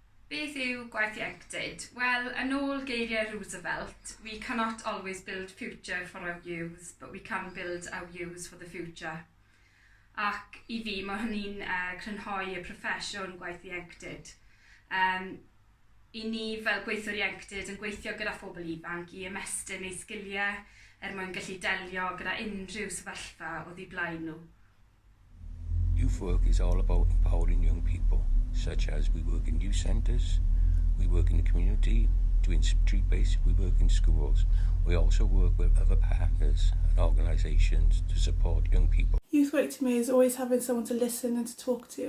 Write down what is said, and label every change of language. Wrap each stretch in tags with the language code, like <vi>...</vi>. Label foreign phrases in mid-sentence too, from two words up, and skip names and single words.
<cy>Beth yw Gwaith Ieuenctid? Wel, yn ôl geiriau</cy> <en>Roosevelt, we cannot always build future for our youths, but we can build our youths for the future.</en> <cy>Ac I fi, mae hynny'n crynhoi y proffesiwn Gwaith Ieuenctid. I ni fel gweithwyr ieuenctid yn gweithio gyda phobl ifanc I ymestyn eu sgiliau mwyn gallu delio gyda unrhyw sefyllfa o ddiblaen nhw.</cy> <en>Youth work is all about empowering young people, such as we work in youth centres, we work in the community, doing street-based, we work in schools. We also work with other partners and organisations to support young people. Youth work to me is always having someone to listen and to talk to.</en>